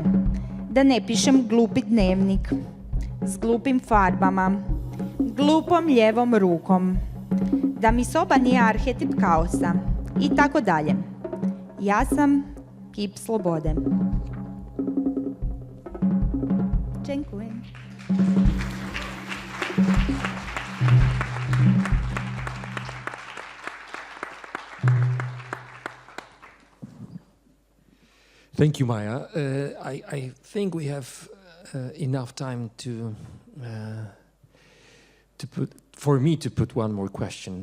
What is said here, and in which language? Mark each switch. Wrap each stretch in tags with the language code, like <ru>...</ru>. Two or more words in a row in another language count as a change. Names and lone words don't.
<hr>Da ne pišem glupi dnevnik s glupim farbama, glupom lijevom rukom. Da mi soba nije arhetip kaosa i tako dalje. Ja sam kip slobode. Dziękujem.</hr> <en>Thank you, Maja. I think we have enough time for me to put one more question.</en>